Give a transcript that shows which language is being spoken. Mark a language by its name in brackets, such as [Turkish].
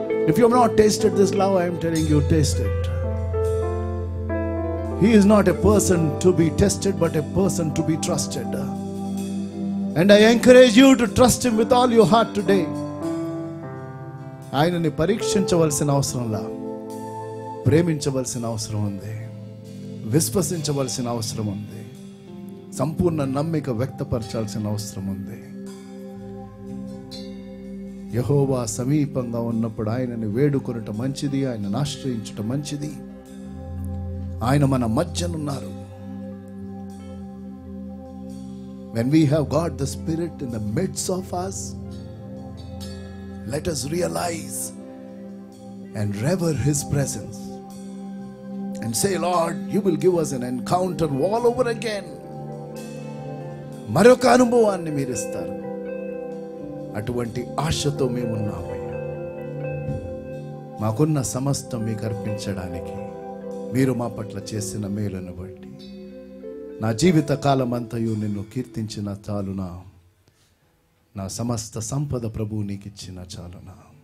[English] If you have not tasted this love, I am telling you, taste it. He is not a person to be tested, but a person to be trusted. And I encourage you to trust Him with all your heart today. [Telugu] ఆయనని పరీక్షించవలసిన అవసరంలా, ప్రేమించవలసిన అవసరం ఉంది, విశ్వసించవలసిన అవసరం ఉంది, సంపూర్ణ నమ్మిక వ్యక్తపరచాల్సిన అవసరం ఉంది. యెహోవా సమీపంగా ఉన్నప్పుడు ఆయనని వేడుకొనుట మంచిది, ఆయనను ఆశ్రయించుట మంచిది. ఆయన మన మధ్యనున్నారు. [English] When we have got the Spirit in the midst of us, let us realize and revere His presence and say, Lord, you will give us an encounter all over again. [Telugu] మరొక అనుభవాన్ని మీరు ఇస్తారు. అటువంటి ఆశతో మేమున్నామయ్యా. మాకున్న సమస్తం మీకు అర్పించడానికి మీరు మా పట్ల చేసిన మేలును బట్టి నా జీవిత కాలమంతయు నిన్ను కీర్తించిన చాలునా, నా సమస్త సంపద ప్రభువు నీకు ఇచ్చిన చాలునా.